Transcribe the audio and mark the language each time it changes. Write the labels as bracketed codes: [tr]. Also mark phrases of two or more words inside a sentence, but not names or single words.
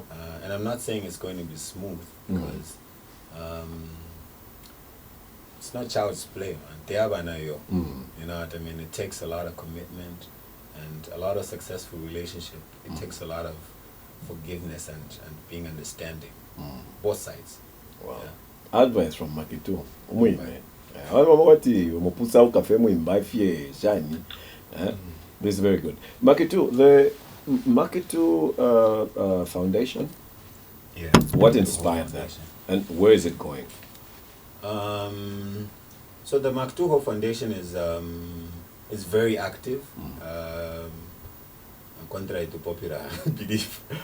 [en] And I'm not saying it's going to be smooth because it's not child's play, man. You know what I mean? It takes a lot of commitment and a lot of successful relationship. It takes a lot of forgiveness and being understanding. Both sides. Wow. Yeah. Advice from Mark2. [bem] Umwime. Wati umupusa ukafe mwimba fie shani. [en] This is very good. Mark2, the Mark2 Foundation. Yeah. What The inspired whole that, foundation. and where is it going? So the Mark2 Whole Foundation is very active, contrary to popular belief.